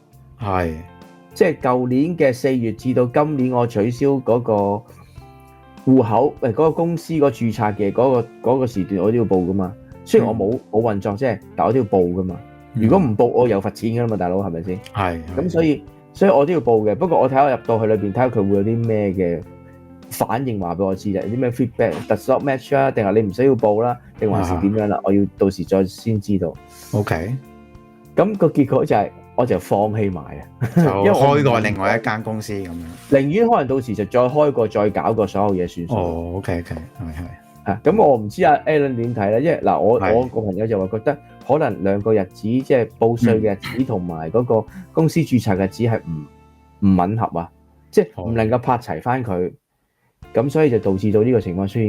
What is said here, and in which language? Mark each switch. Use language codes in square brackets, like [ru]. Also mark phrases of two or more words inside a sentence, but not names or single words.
[yue] 係，即係舊年嘅4月至到今年，我取消嗰個戶口，嗰個公司個註冊嘅嗰個時段，我都要報噶嘛。雖然我冇運作啫，但我都要報噶嘛。如果唔報，我有罰錢㗎啦嘛，大佬係咪先？係。咁所以我都要報嘅。不過我睇下我入到去裏邊，睇下佢會有啲咩嘅反應話俾我知啫。有啲咩 feedback， [en] does not match [yue] 啊？定係你唔使要報啦？定還是點樣啦？我要到時再先知道。OK。咁個結果就係我就放棄埋啊，因為開過另外一間公司咁樣。寧願可能到時就再開過，再搞過所有嘢算數。哦，OK，係。咁我唔知阿 Alan 點睇咧，因為嗱我個朋友就話覺得可能兩個日子即係報稅嘅日子同埋嗰個公司註冊嘅日子係唔吻合啊，即係唔能夠拍齊翻佢，咁所以就導致到呢個情況出現。